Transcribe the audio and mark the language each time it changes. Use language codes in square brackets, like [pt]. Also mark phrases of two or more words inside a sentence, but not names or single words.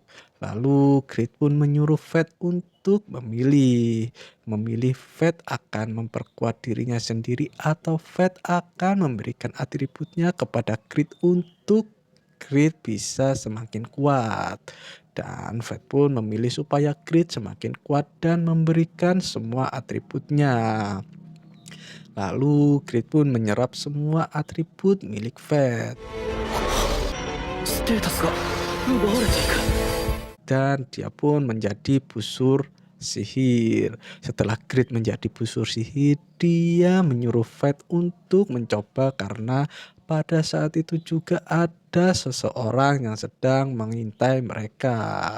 [id] Lalu Gret pun menyuruh Fred untuk memilih Fred akan memperkuat dirinya sendiri atau Fred akan memberikan atributnya kepada Gret untuk Gret bisa semakin kuat. Dan Fred pun memilih supaya Gret semakin kuat dan memberikan semua atributnya. Lalu Gret pun menyerap semua atribut milik Fred. [ja] ステータスが奪われていく。 [id] Dan dia pun menjadi busur sihir. Setelah Gret menjadi busur sihir, dia menyuruh Fred untuk mencoba karena pada saat itu juga ada seseorang yang sedang mengintai mereka.